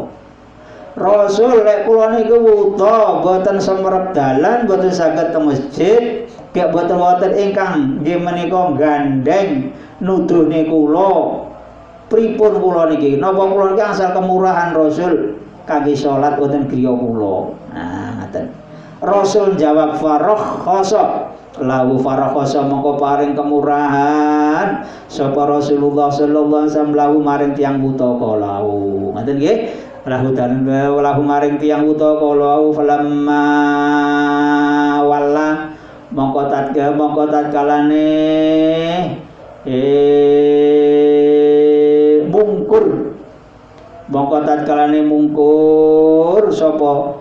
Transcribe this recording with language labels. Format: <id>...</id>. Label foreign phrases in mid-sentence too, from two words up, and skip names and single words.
<jv>Rasul lek kula niku wuta boten semerep dalan boten saged teng masjid kek boten wonten ingkang nggih menika gandeng nuduhne kula pripun kula niki napa kula niki asal kemurahan Rasul kangge salat wonten griya kula. Ngaten. Rasul jawab farakhasa lahu farakhasa mongko paring kemurahan sapa Rasulullah</jv> <ar>صلى الله عليه وسلم</ar> <jv>lahu maring tiyang wuta kala wau. Ngaten nggih. Lahu maring tiyang wuta kala</jv> <ar>فلما ولى</ar> <jv>mongko tatkalane mungkur sapa</jv>